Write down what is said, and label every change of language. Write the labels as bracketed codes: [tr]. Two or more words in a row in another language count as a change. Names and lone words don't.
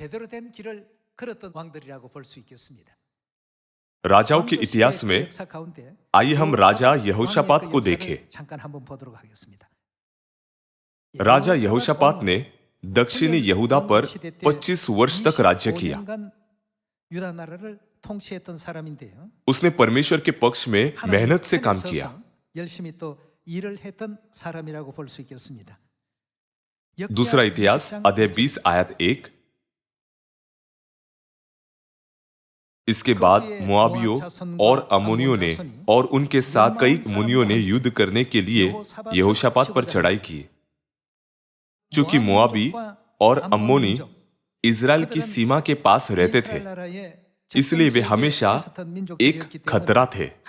[hi] राजाओं के इतिहास में आइए हम राजा यहोशापात को देखें। राजा यहोशापात ने दक्षिणी यहूदा पर 25 वर्ष तक राज्य किया। [ko] 통치했던 사람인데요. [hi] उसने परमेश्वर के पक्ष में मेहनत से काम किया। [ko] 열심히 또 일을 했던 사람이라고 볼 수 있겠습니다. [hi] दूसरा इतिहास अध्याय 20 आयत 1। इसके बाद मोआबियों और अम्मोनियों ने और उनके साथ कई मुनियों ने युद्ध करने के लिए यहोशापात पर चढ़ाई की। चूंकि मोआबी और अम्मोनी इजराइल की सीमा के पास रहते थे, इसलिए वे हमेशा एक खतरा थे।